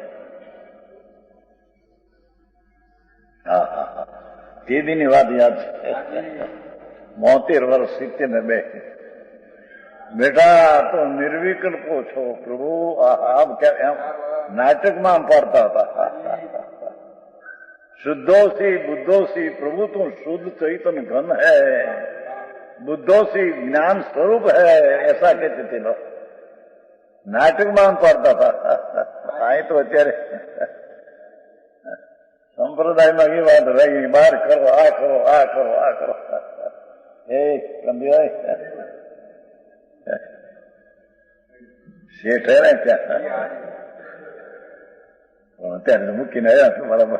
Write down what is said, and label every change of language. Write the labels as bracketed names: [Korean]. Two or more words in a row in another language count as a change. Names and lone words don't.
[Gujarati] હા હા હા, તે દીની વાત યાદ છે. 72 વર્ષ, 72. બેટા તો નિર્વિકલ્પો છો પ્રભુ. એમ નાટકમાં પાડતા હતા. [Sanskrit] शुद्धोसी बुद्धोसी [Hindi] प्रभु तू शुद्ध चैतन्य घन है, बुद्धोसी ज्ञान स्वरूप है, ऐसा कहते थे लोग. [Gujarati] નાટકમાં પાડતા હતા. અહીં તો અત્યારે સંપ્રદાયમાં એ વાત રહી, બહાર કરો, આ કરો, આ કરો, આ કરો. એ સમજાય શેઠ હે ને ત્યાં, પણ અત્યારે મૂકીને આવ્યા છું બરાબર.